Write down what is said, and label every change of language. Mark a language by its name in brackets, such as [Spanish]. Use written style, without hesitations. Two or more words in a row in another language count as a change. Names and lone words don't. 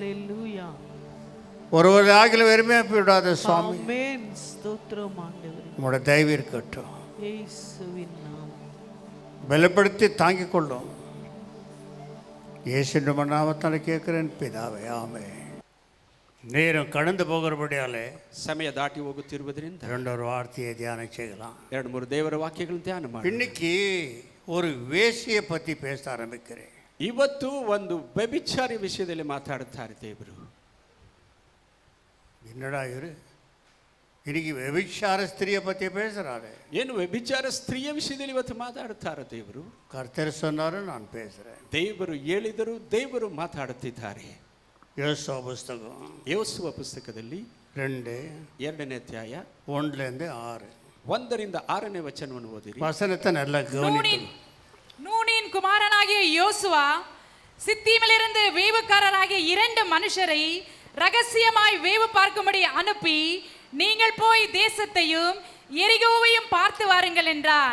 [Tamil] ஒருவர் ஆகில வெறுமையாக போய்விடாத சுவாமி, உங்களோட தயவு இருக்கட்டும். பலப்படுத்தி தாங்கிக் கொள்ளும். இயேசு நாமத்தால் கேட்கிறேன் பிதாவே, ஆமென். நேரம் கடந்து போகிறபடியாலே [Kannada] ಸಮಯ ದಾಟಿ ಹೋಗುತ್ತಿರುವುದರಿಂದ [Tamil] ரெண்டொரு வார்த்தையை தியானம் செய்யலாம். [Kannada] 2-3 ದೇವರ ವಾಕ್ಯಗಳನ್ನು ಧ್ಯಾನ ಮಾಡಿ. [Tamil] இன்னைக்கு ஒரு வேசியை பற்றி பேச ஆரம்பிக்கிறேன். [Kannada] ಇವತ್ತು ಒಂದು ವ್ಯಭಿಚಾರಿ ವಿಷಯದಲ್ಲಿ ಮಾತಾಡುತ್ತಾರೆ ದೇವರು. [Tamil] என்னடா இரு, இன்னைக்கு [Kannada] ವ್ಯಭಿಚಾರ ಸ್ತ್ರೀಯ [Tamil] பற்றி பேசுறாரு. [Kannada] ಏನು ವ್ಯಭಿಚಾರ ಸ್ತ್ರೀಯ ವಿಷಯದಲ್ಲಿ ಇವತ್ತು ಮಾತಾಡುತ್ತಾರೆ ದೇವರು. [Tamil] கர்த்தர் சொன்னாரு, நான் பேசுறேன். [Kannada] ದೇವರು ಹೇಳಿದರು, ದೇವರು ಮಾತಾಡುತ್ತಿದ್ದಾರೆ. [Tamil] யோசுவா புஸ்தகம் [Kannada] ಯೋಸುವ ಪುಸ್ತಕದಲ್ಲಿ 2ನೇ ಅಧ್ಯಾಯ 1-6 1ರಿಂದ 6ನೇ ವಚನವನ್ನು ಓದಿರಿ. [Tamil] வசனத்தை நல்லா கவனித்து. நூனின் குமாரனாகிய யோசுவா சித்தீமிலிருந்து வேவுக்காரராகிய 2 மனுஷரை ரகசியமாய் வேவு பார்க்கும்படி அனுப்பி, நீங்கள் போய் தேசத்தையும் எரிகோவையும் பார்த்து வாருங்கள் என்றான்.